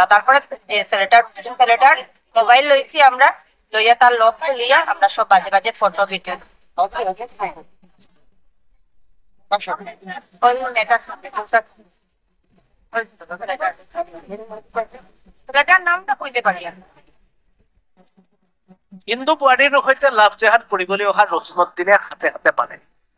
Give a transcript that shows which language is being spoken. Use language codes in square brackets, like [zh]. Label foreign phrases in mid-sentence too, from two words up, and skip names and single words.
[bn] তারপরে ছেলেটার মোবাইল লইছি আমরা, লইয়া তার লক খুলিয়া আমরা সব বাজে বাজে ফটো ভিডিও ছেলেটার নামটা কইতে পারি না। [as] হিন্দু বোৱাৰীৰ সৈতে লাভ জেহাদ কৰিবলৈ অহা ৰহিমউদ্দিনে হাতে হাতে পালে।